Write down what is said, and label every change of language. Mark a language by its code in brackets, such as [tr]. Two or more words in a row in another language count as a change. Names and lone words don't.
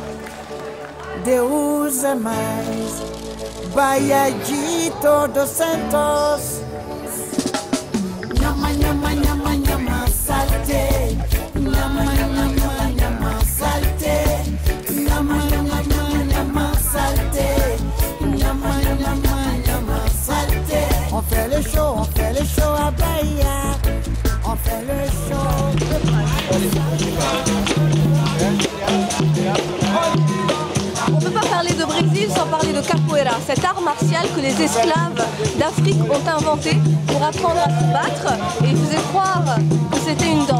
[pt] Deus é mais, Bahia de todos santos. Nhama, nhama, nhama, nhama, salte. Nhama, nhama, nhama, salte. Nhama, nhama, nhama, salte. Nhama, nhama, nhama, salte. [fr] On fait le show à Bahia. On fait le show. On ne peut pas parler de Brésil sans parler de capoeira, cet art martial que les esclaves d'Afrique ont inventé pour apprendre à se battre et ils faisaient croire que c'était une danse.